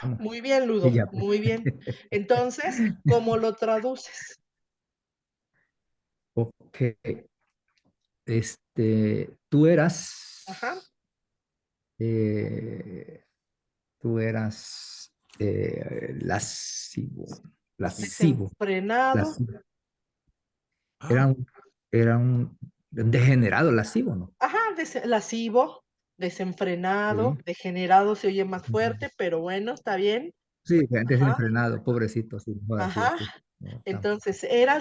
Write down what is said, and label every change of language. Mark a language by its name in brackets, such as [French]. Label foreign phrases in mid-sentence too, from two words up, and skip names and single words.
[Spanish] llamo. muy bien, Que Ludo, ya, muy bien. Entonces, ¿cómo lo traduces? ok. Tú eras, Ajá, eh, tú eras lascivo, lascivo, desenfrenado. lascivo. Ah, Era un degenerado lascivo, ¿no? Ajá, lascivo, desenfrenado, Sí. degenerado se oye más Ujú. fuerte, pero bueno, está bien. Sí, Ajá, desenfrenado, pobrecito, sí, mejor así, ajá. así. No, Entonces, eras